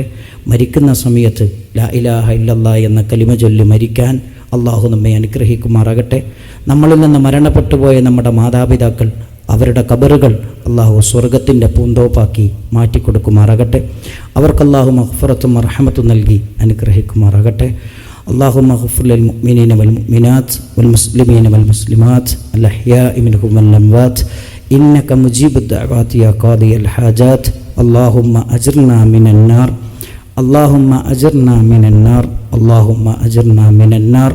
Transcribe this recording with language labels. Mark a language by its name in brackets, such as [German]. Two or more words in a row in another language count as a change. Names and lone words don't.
[Malayalam] മരിക്കുന്ന സമയത്ത് [Arabic] لا إله إلا الله [Malayalam] എന്ന കലിമ ചൊല്ലി മരിക്കാൻ അല്ലാഹു നമ്മെ അനുഗ്രഹിക്കുമാറാകട്ടെ. നമ്മളിൽ നിന്ന് മരണപ്പെട്ടു പോയ നമ്മുടെ മാതാപിതാക്കൾ, അവരുടെ ഖബറുകൾ അല്ലാഹു സ്വർഗത്തിൻ്റെ പൂന്തോപ്പാക്കി മാറ്റിക്കൊടുക്കുമാറാകട്ടെ. അവർക്ക് അല്ലാഹു മഗ്ഫിറത്തും മർഹമത്തും നൽകി അനുഗ്രഹിക്കുമാറാകട്ടെ. [Arabic] اللهم اغفر للمؤمنين والمؤمنات والمسلمين والمسلمات الأحياء منهم والأموات إنك مجيب الدعوات يا قاضي الحاجات. اللهم أجرنا من النار، اللهم أجرنا من النار، اللهم أجرنا من النار.